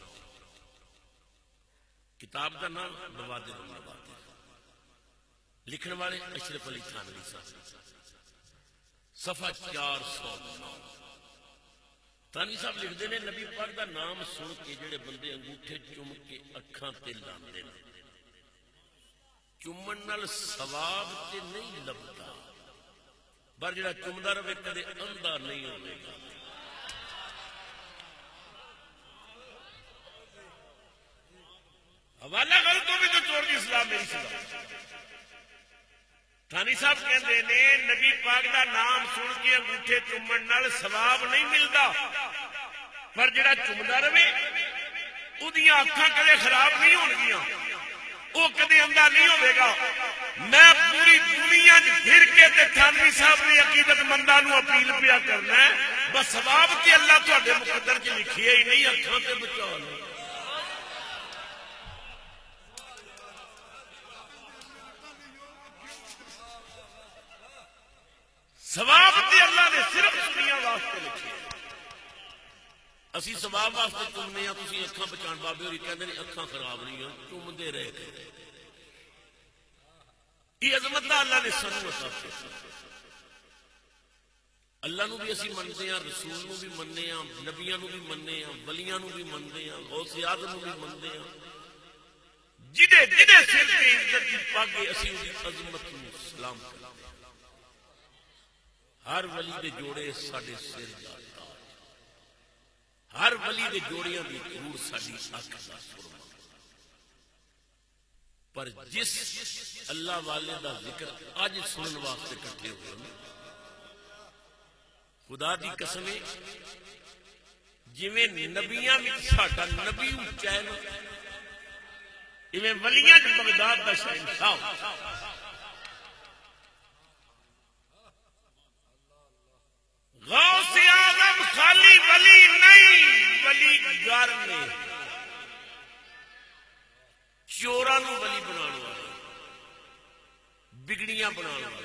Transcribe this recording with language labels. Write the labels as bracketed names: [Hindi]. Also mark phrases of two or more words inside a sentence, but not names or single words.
[Punjabi] کتاب دا نام بوادر النوادر لکھن والے اشرف علی تھانوی صاحب صفحہ 409 تھانوی صاحب لکھ دے نے نبی پاک دا نام سن کے جڑے بندے انگوٹھے چم کے اکھاں تے لاندے نے چومن نال ثواب تے نہیں لبدا پر جڑا چومدا رہے کدے اندھا نہیں ہوے گا. حوالہ غلط ہو بھی تو چور دی اسلام میری سزا. تھانی صاحب کہندے نے نبی پاک دا نام سن کے انگوٹھے چومن نال ثواب نہیں ملدا پر جڑا چومدا رہے اودیاں اکھاں کدے خراب نہیں ہون گیاں وہ کدے اندھا نہیں ہوئے گا. میں پوری دنیا پھر کے تے تھانوی صاحب نے عقیدت منداں نو اپیل پیا کرنا ہے بس ثواب تے اللہ تہاڈے مقدر چ لکھیا ہی نہیں اکھاں تے بچا لو. ثواب تے اللہ نے صرف دنیا واسطے لکھے اسی ثواب واسطے چومنے ہاں. تسی اکھاں بچان بابے ہوری کہندے نے اکھاں خراب نہیں ہوں چومدے رہے گئے. یہ عظمت اللہ نے سانو عطا کیتی. اللہ نو بھی اسی منتے ہیں رسول نو بھی مننے ہیں نبیاں نو بھی مننے ہیں ولیاں نو بھی منتے ہیں غوث اعظم نو بھی منتے ہیں. جدے جدے سر تے عزت دی پگ اسی دی عظمت نو سلام کرتے ہیں. ہر ولی دے جوڑے ساڈے سر دا ہر ولی دے جوڑیاں دی ضرور ساڈی اکھ دا سرما پر جس اللہ والے دا ذکر اج سنن واسطے اکٹھے ہوئے ہیں خدا دی قسم ہے جویں نبیاں وچ ساڈا نبی اونچا ہے ایویں ولیاں وچ بغداد دا شہنشاہ غوث اعظم خالی ولی نہیں ولی گر نے چوراں نو ولی بنانے والے بگڑیاں بنانے والے.